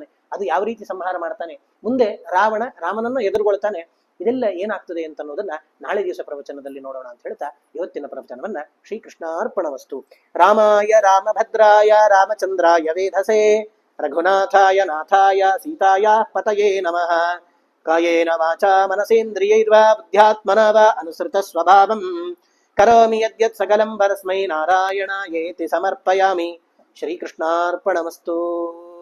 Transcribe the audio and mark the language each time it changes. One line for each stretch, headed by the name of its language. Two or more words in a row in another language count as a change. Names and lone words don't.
Kannada: ಅದು ಯಾವ ರೀತಿ ಸಂಹಾರ ಮಾಡ್ತಾನೆ, ಮುಂದೆ ರಾಮನನ್ನು ಎದುರುಗೊಳ್ತಾನೆ, ಇದೆಲ್ಲ ಏನಾಗ್ತದೆ ಅಂತ ಅನ್ನೋದನ್ನ ನಾಳೆ ದಿವಸ ಪ್ರವಚನದಲ್ಲಿ ನೋಡೋಣ ಅಂತ ಹೇಳ್ತಾ ಇವತ್ತಿನ ಪ್ರವಚನವನ್ನ ಶ್ರೀಕೃಷ್ಣಾರ್ಪಣವಸ್ತು.
Sanskrit: ರಾಮಾಯ ರಾಮಭದ್ರಾಯ ರಾಮಚಂದ್ರಾಯ ವೇಧಸೆ ರಘುನಾಥಾಯ ನಾಥಾಯ ಸೀತಾಯ ಪತಯೇ ನಮಃ. ಕಾಯೇನ ವಾಚಾ ಮನಸೇಂದ್ರಿಯೈರ್ವಾ ಬುದ್ಧ್ಯಾತ್ಮನಾ ವಾ ಅನುಸೃತ ಸ್ವಭಾವಂ ಕರೋಮಿ ಯದ್ಯತ್ ಸಕಲಂ ಪರಸ್ಮೈ ನಾರಾಯಣಾಯೇತಿ ಸಮರ್ಪಯಾಮಿ. ಶ್ರೀಕೃಷ್ಣಾರ್ಪಣಮಸ್ತು.